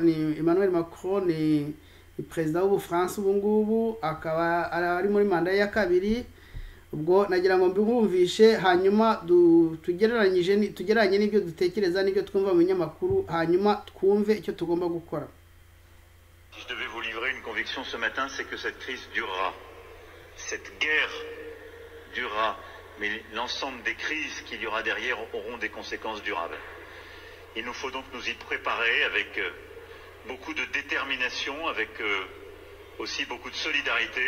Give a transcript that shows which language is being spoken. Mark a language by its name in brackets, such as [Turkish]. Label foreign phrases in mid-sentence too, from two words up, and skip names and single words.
[Kinyarwanda] Ni Emmanuel Macron, ni perezida w'Ubufaransa ubu ngubu, akaba ari muri manda ya kabiri. Ubwo nagira ngo mbumvishe hanyuma tugereranye n'ibyo dutekereza n'ibyo twumva mu binyamakuru, hanyuma twumve icyo tugomba gukora. [French] Si je devais vous livrer une conviction ce matin, c'est que cette crise durera. Cette guerre durera. Mais l'ensemble des crises qu'il y aura derrière auront des conséquences durables. Il nous faut donc nous y préparer avec beaucoup de détermination, avec aussi beaucoup de solidarité.